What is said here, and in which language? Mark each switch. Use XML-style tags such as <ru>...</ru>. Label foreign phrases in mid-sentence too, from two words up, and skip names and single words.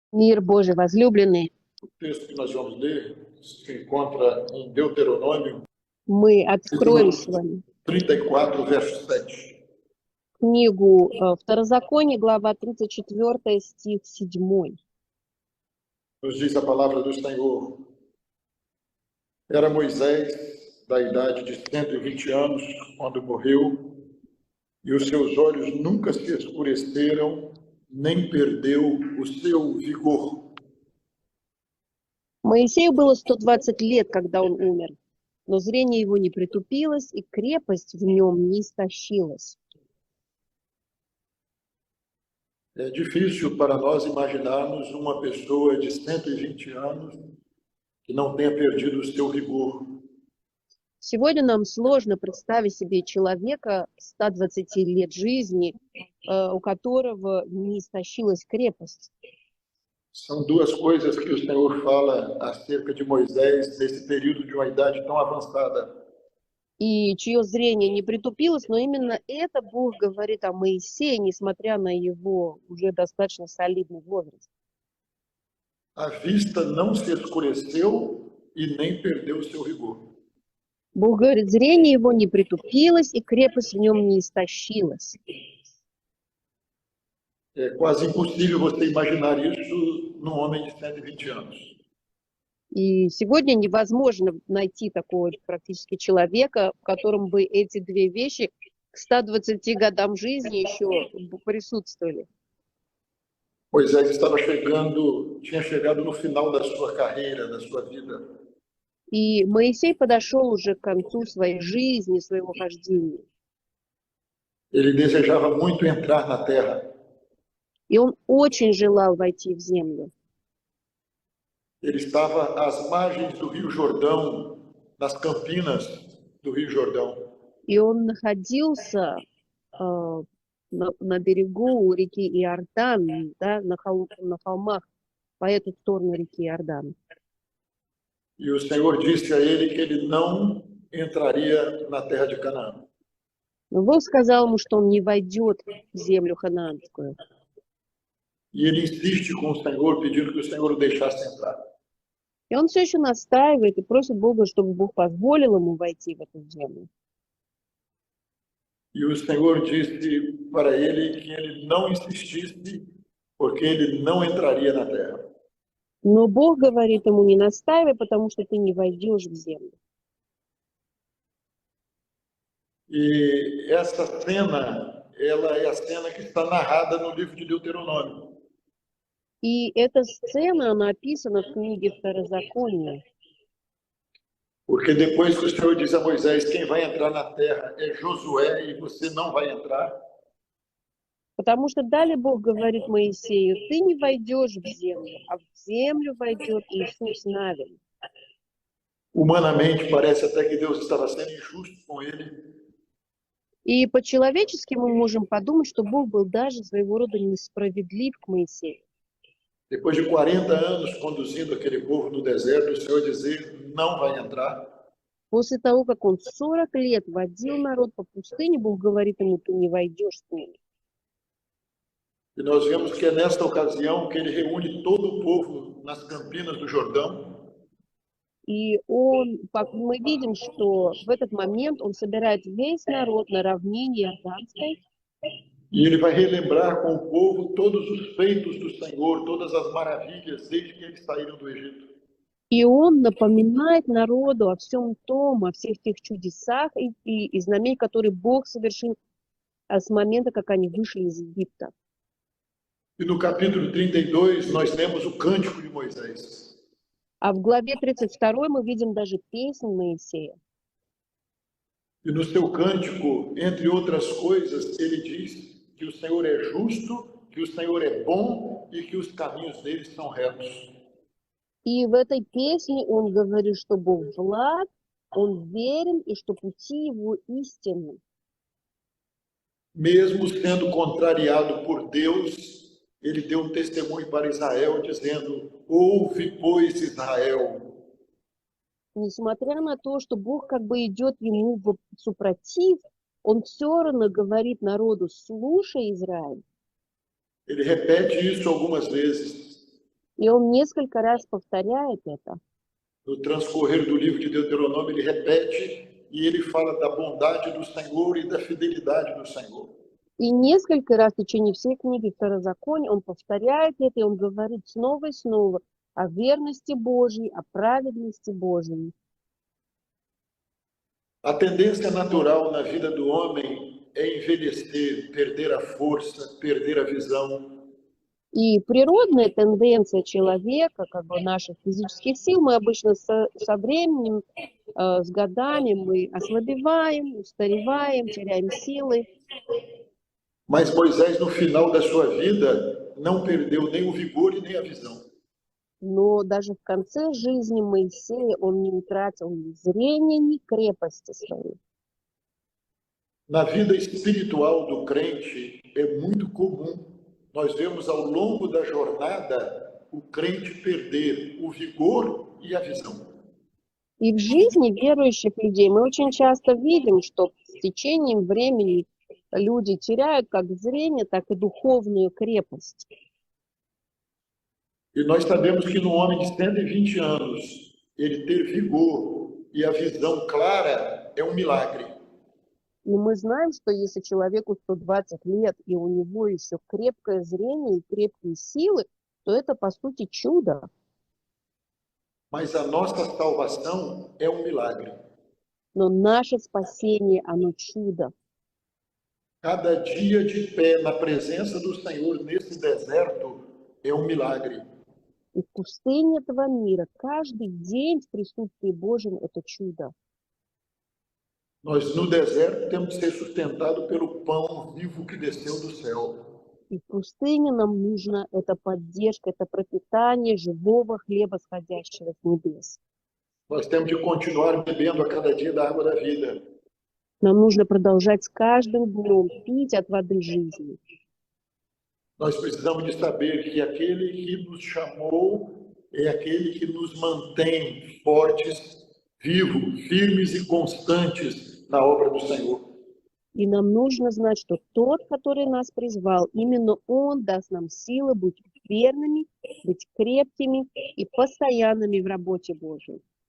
<ru>Мир Божий возлюбленный,</ru> <pt>O texto que nós vamos ler se encontra em Deuteronômio,</pt> <ru>мы откроем с</ru> <pt>capítulo</pt> <ru>вами</ru> <pt>34, verso 7.</pt> <ru>книгу Второзаконие, глава 34, стих 7.</ru> <pt>Nos diz a palavra do Senhor: Era Moisés da idade de 120 anos quando morreu, e os seus olhos nunca se escureceram, nem perdeu o seu vigor.</pt> <ru>Моисею было 120 лет, когда он умер, но зрение его не притупилось, и крепость в нем не истощилась.</ru> <pt>É difícil para nós imaginarmos uma pessoa de 120 anos que não tenha perdido o seu vigor.</pt> <ru>Сегодня нам сложно представить себе человека 120 лет жизни, у которого не истощилась крепость.</ru> <pt>São duas coisas que o Senhor fala acerca de Moisés nesse período de uma idade tão avançada.</pt> <ru>И чье зрение не притупилось, но именно это Бог говорит о Моисее, несмотря на его уже достаточно солидный возраст.</ru> <pt>A vista não se escureceu e nem perdeu o seu rigor.</pt> <ru>Бог говорит, зрение его не притупилось, и крепость в нем не истощилась.</ru> <pt>É quase impossível você imaginar isso num homem de 120 anos.</pt> <ru>И сегодня невозможно найти такого практически человека, в котором бы эти две вещи к 120 годам жизни еще присутствовали.</ru> <pt>Moisés tinha chegado no final da sua carreira, da sua vida.</pt> <ru>И Моисей подошел уже к концу своей жизни, своего хождения.</ru> <pt>Ele desejava muito entrar na terra.</pt> <ru>И он очень желал войти в землю.</ru> <pt>Ele estava às margens do Rio Jordão, nas campinas do Rio Jordão.</pt> <ru>И он находился на берегу реки Иордан, да, на холмах по эту сторону реки Иордан.</ru> <pt>E o Senhor disse a ele que ele não entraria na terra de Canaã.</pt> <ru>Но Бог сказал ему, что он не войдет в землю ханаанскую.</ru> <pt>E ele insiste com o Senhor, pedindo que o Senhor o deixasse entrar.</pt> <ru>И он все еще настаивает и просит Бога, чтобы Бог позволил ему войти в эту землю.</ru> <pt>E o Senhor disse para ele que ele não insistisse, porque ele não entraria na terra.</pt> <ru>Но Бог говорит ему, не настаивай, потому что ты не войдешь в землю.</ru> <pt>E essa cena, ela é a cena que está narrada no livro de Deuteronômio.</pt> <ru>И эта сцена, она описана в книге Второзакония.</ru> <pt>Porque depois que o Senhor diz a Moisés, quem vai entrar na terra é Josué e você não vai entrar.</pt> <ru>Потому что далее Бог говорит Моисею, ты не войдешь в землю, а в землю войдет Иисус Навин.</ru> <pt>Humanamente, parece até que Deus estava sendo injusto com ele.</pt> <ru>И по-человечески мы можем подумать, что Бог был даже своего рода несправедлив к Моисею.</ru> <pt>Depois de 40 anos conduzindo aquele povo no deserto, o Senhor dizer, não vai entrar.</pt> <ru>После того, как он 40 лет водил народ по пустыне, Бог говорит ему, ты не войдешь с ними.</ru> <pt>E nós vemos que é nesta ocasião que ele reúne todo o povo nas campinas do Jordão.</pt> <ru>И мы видим, что в этот момент он собирает весь народ на равнине Иорданской.</ru> <pt>E ele vai relembrar com o povo todos os feitos do Senhor, todas as maravilhas desde que eles saíram do Egito.</pt> <ru>И он напоминает народу о всем том, о всех тех чудесах и знамений, которые Бог совершил с момента, как они вышли из Египта.</ru> <pt>E no capítulo 32 nós temos o cântico de Moisés.</pt> <ru>А в главе 32 мы видим даже песнь Моисея.</ru> <pt>E no seu cântico, entre outras coisas, ele diz que o Senhor é justo, que o Senhor é bom e que os caminhos dele são retos.</pt> <ru>И в этой песне он говорит, что Бог благ, он верен и что пути его истинны.</ru> <pt>Mesmo sendo contrariado por Deus, ele deu um testemunho para Israel, dizendo, ouve, pois, Israel.</pt> <ru>Несмотря на то, что Бог как бы идет ему в супротив, он все равно говорит народу, слушай, Израиль.</ru> <pt>Ele repete isso algumas vezes.</pt> <ru>И он несколько раз повторяет это.</ru> <pt>No transcorrer do livro de Deuteronômio, ele repete e ele fala da bondade do Senhor e da fidelidade do Senhor.</pt> <ru>И несколько раз в течение всей книги Второзакония он повторяет это, и он говорит снова и снова о верности Божьей, о праведности Божьей.</ru> <pt>A tendência natural na vida do homem é envelhecer, perder a força, perder a visão.</pt> <ru>И природная тенденция человека, как бы наших физических сил, мы обычно со временем, с годами мы ослабеваем, устареваем, теряем силы.</ru> <pt>Mas Moisés, no final da sua vida, não perdeu nem o vigor e nem a visão.</pt> <ru>Но даже в конце жизни Моисея он не утратил ни зрения, ни крепости своей.</ru> <pt>Na vida espiritual do crente, é muito comum nós vemos ao longo da jornada o crente perder o vigor e a visão.</pt> <ru>И в жизни верующих людей мы очень часто видим, что с течением времени люди теряют как зрение, так и духовную крепость.</ru> <pt>E nós sabemos que no homem de 120 anos, ele ter vigor e a visão clara é um milagre.</pt> <ru>И мы знаем, что если человеку 120 лет, и у него еще крепкое зрение и крепкие силы, то это, по сути, чудо.</ru> <pt>Mas a nossa salvação é um milagre.</pt> <ru>Но наше спасение, оно чудо.</ru> <pt>Cada dia de pé na presença do Senhor nesse deserto é um milagre.</pt> <ru>И в пустыне этого мира каждый день в присутствии Божьем – это чудо.</ru> <pt>Nós no deserto temos que ser sustentados pelo pão vivo que desceu do céu.</pt> <ru>И в пустыне нам нужна эта поддержка, это пропитание живого хлеба, сходящего с небес.</ru> <pt>Nós temos de continuar bebendo a cada dia da água da vida.</pt> <ru>Нам нужно продолжать с каждым днем пить от воды жизни.</ru> <pt>Nós precisamos de saber que aquele que nos chamou é aquele que nos mantém fortes, vivos, firmes e constantes na obra do Senhor.</pt> <ru>И нам нужно знать, что тот, который нас призвал, именно Он даст нам силы быть верными, быть крепкими и постоянными в работе Божьей.</ru>